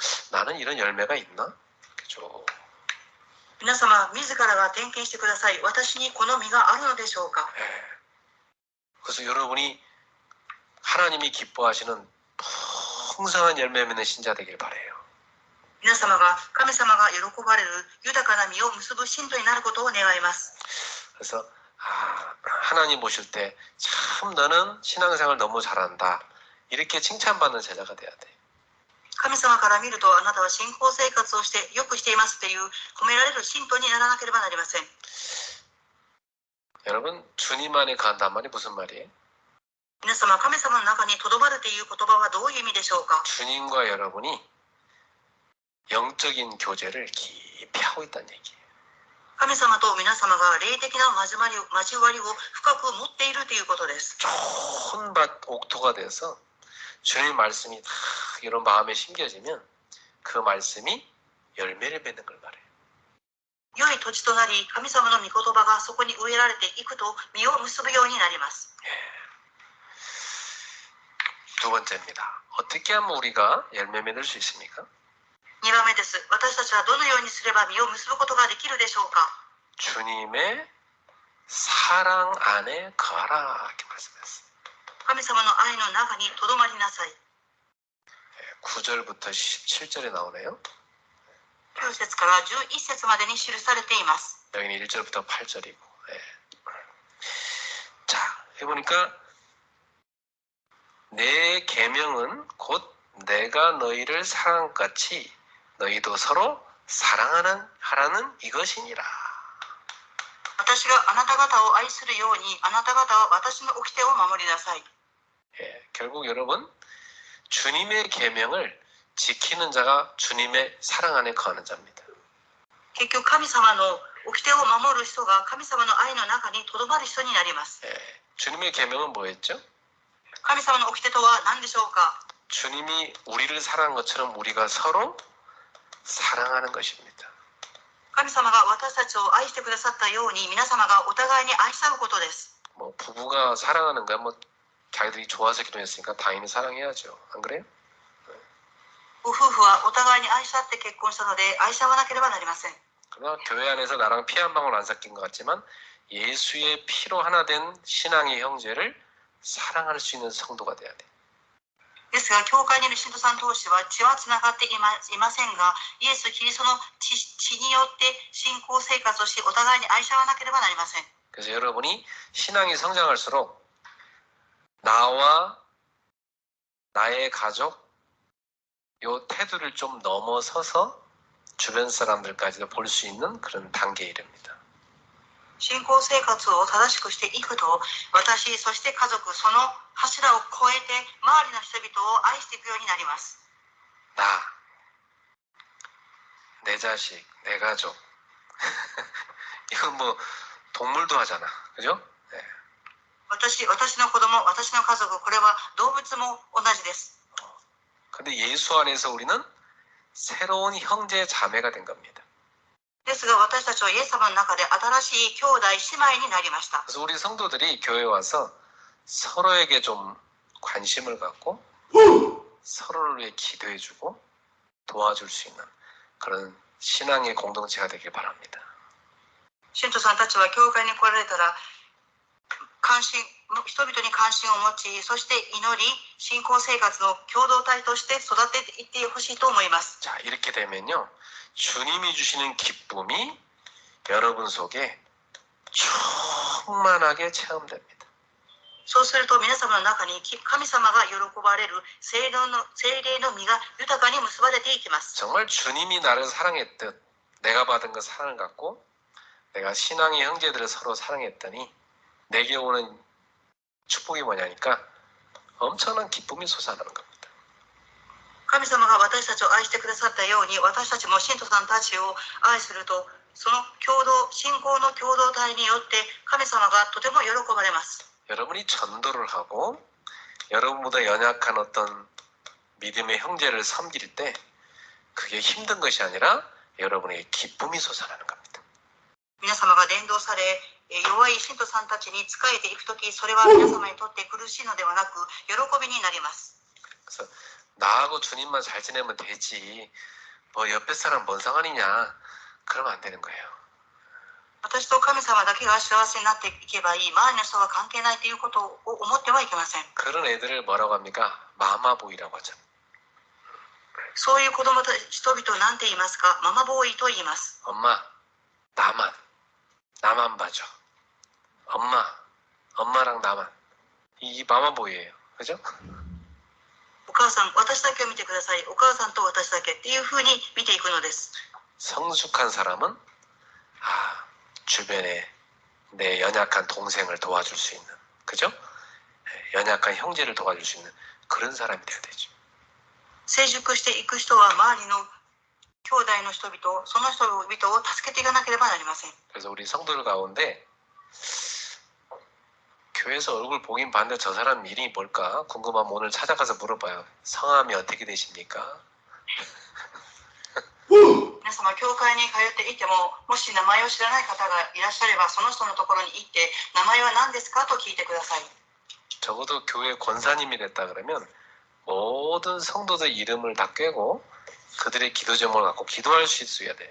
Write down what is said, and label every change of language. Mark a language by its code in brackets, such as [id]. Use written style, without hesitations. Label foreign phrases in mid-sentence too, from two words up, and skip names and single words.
[ko] 나는 이런 열매가 있나? 그죠? [ja] 皆様自らが点検してください。私にこの実があるのでしょうか。 [ko] 그래서 여러분이 하나님이 기뻐하시는 풍성한 열매 맺는 신자 되길 바라요. [ja] 皆様が神様が喜ばれる豊かな実を結ぶ信徒になることを願います。 [ko] 그래서 하나님 보실 때 참 너는 신앙생활 너무 잘한다 이렇게 칭찬받는 제자가 돼야 돼. [ja] 神様から見るとあなたは信仰生活をしてよくしていますという褒められる信徒にならなければなりません。 [ko] 여러분, 주님 안에 간단 말이 무슨 말이에요? [ja] 皆様、神様の中にとどまるという言葉はどういう意味でしょうか。 [ko] 주님과 여러분이 영적인 교제를 깊이 하고 있다는 얘기예요. [ja] 神様と皆様が霊的な交わりを深く持っているということです。 [ko] 좋은 밭 옥토가 돼서 주님의 말씀이 다 이런 마음에 심겨지면 그 말씀이 열매를 맺는 걸 말해요. [ja] 良い土地となり、神様の御言葉がそこに植えられていくと実を結ぶようになります。 [ko] 두 번째입니다. 어떻게 하면 우리가 열매 맺을 수 있습니까? [ja] 2 番目です。私たちはどのようにすれば実を結ぶことができるでしょうか。 [ko] 주님의 사랑 안에 거하라 이렇게 말씀했어요. [ja] 神様の愛の中にとどまりなさい。 [ko] 9절부터 17절에 나오네요. [ja] 9 節から11節までに記されています。 [ko] 여기는 1절부터 8절이고. 자, 해보니까 내 계명은 곧 내가 너희를 사랑같이 너희도 서로 하라는 이것이니라. [ja] 私があなた方を愛するように、あなた方は私の掟を守りなさい。 [ko] 결국 여러분 주님의 계명을 지키는 자가 주님의 사랑 안에 거하는 자입니다. [ja] 結局神様の掟を守る人が神様の愛の中にとどまる人になります。 [ko] 주님의 계명은 뭐였죠? [ja] 神様の掟とは何でしょうか。 [ko] 주님이 우리를 사랑한 것처럼 우리가 서로 사랑하는 것입니다. [ja] 神様が私たちを愛してくださったように、皆様がお互いに愛し合うことです。 [ko] 뭐 부부가 사랑하는 거야 뭐 자기들이 좋아서 기도했으니까 당연히 사랑해야죠. 안 그래요? [ja] ご夫婦はお互いに愛し合って結婚したので愛し合わなければなりません。 [ko] 그러나 교회 안에서 나랑 피 한 방울 안 섞인 것 같지만 예수의 피로 하나 된 신앙의 형제를 사랑할 수 있는 성도가 돼야 돼. [ja] ですが、教会にいる信徒さん同士は血はつながっていませんが、イエス・キリストの血によって信仰生活をし、お互いに愛し合わなければなりません。 [ko] 그래서 여러분이 신앙이 성장할수록 나와 나의 가족 요 태도를 좀 넘어서서 주변 사람들까지도 볼 수 있는 그런 단계에 이릅니다. [ja] 信仰生活を正しくしていくと、私、そして家族、その柱を越えて周りの人々を愛していくようになります。 [ko] 나, 내 자식, 내 가족 이건 뭐 동물도 하잖아, 그죠? 네. [ja] 私の子供、私の家族、これは動物も同じです。 [ko] 근데 예수 안에서 우리는 새로운 형제 자매가 된 겁니다. [ja] ですが、私たちはイエス様の中で新しい兄弟姉妹になりました。 [ko] 그래서 우리 성도들이 교회에 와서 서로에게 좀 관심을 갖고 서로를 위해 기도해주고 도와줄 수 있는 그런 신앙의 공동체가 되길 바랍니다. [ja] 信徒さんたちは教会に来られたら人々に関心を持ち、そして祈り、信仰生活の共同体として育てていってほしいと思います。 [ko] 자, 이렇게 되면요 주님이 주시는 기쁨이 여러분 속에 충만하게 체험됩니다. [ja] そうすると皆様の中に神様が喜ばれる聖霊の実が豊かに結ばれていきます。 [ko] 정말 주님이 나를 사랑했듯 내가 받은 그 사랑을 갖고 내가 신앙의 형제들을 서로 사랑했더니 내게 오는 축복이 뭐냐니까 엄청난 기쁨이 솟아나는 겁니다. [ja] 神様が私たちを愛してくださったように、私たちも信徒さんたちを愛すると、その信仰の共同体によって神様がとても喜ばれます。 [ko] 여러분이 전도를 하고 여러분보다 연약한 어떤 믿음의 형제를 섬길 때 그게 힘든 것이 아니라 여러분에게 기쁨이 솟아나는 겁니다. [ja] 皆様が伝道され、弱い信徒さんたちに仕えていくとき、それは皆様にとって苦しいのではなく、喜びになります。 [ko] 그래서 나하고 주님만 잘 지내면 되지 뭐 옆에 사람 뭔 상관이냐 그러면 안 되는 거예요. [ja] 私と神様だけが幸せになっていけばいい、周りの人は関係ないということを思ってはいけません。 [ko] 그런 애들을 뭐라고 합니까? 마마보이라고 하죠. [ja] そういう人々を何て言いますか、ママボーイと言います。 [ko] 엄마 나만 봐줘. 엄마랑 나만. 이 마마보이예요. 그죠? [ja] お母さん、私だけを見てください。お母さんと私だけっていう風に見ていくのです。 [ko] 성숙한 사람은 주변에 내 연약한 동생을 도와줄 수 있는, 그죠? 연약한 형제를 도와줄 수 있는 그런 사람이 돼야 되죠. [ja] 成熟していく人は周りの兄弟の人々、その人々を助けていかなければなりません。 [ko] 그래서 우리 성도들 가운데 교회에서 얼굴 보긴 봤는데 저 사람 일이 뭘까 궁금하면 오늘 찾아가서 물어봐요. 성함이 어떻게 되십니까? [ja] 皆様、教会に通っていても、もし名前を知らない方がいらっしゃれば、その人のところに行って、名前は何ですかと聞いてください。 [ko] 적어도 교회 권사님이 됐다 그러면 모든 성도들 이름을 다 꿰고 그들의 기도 제목을 갖고 기도할 수 있어야 돼요.